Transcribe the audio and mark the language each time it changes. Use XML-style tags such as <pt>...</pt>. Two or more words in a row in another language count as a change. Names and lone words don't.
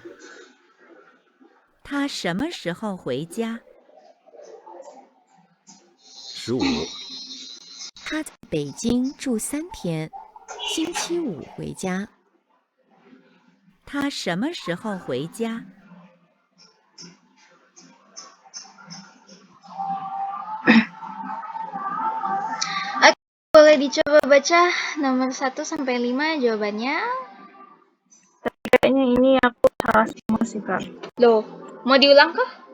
<zh>他什么时候回家 15，他在北京住3天，星期5回家。他什么时候回家</zh> <id>Boleh dicoba baca nomor 1 sampai 5 jawabannya? Kayaknya ini aku salah semua sih, Kak. Loh, mau diulang kah?</id>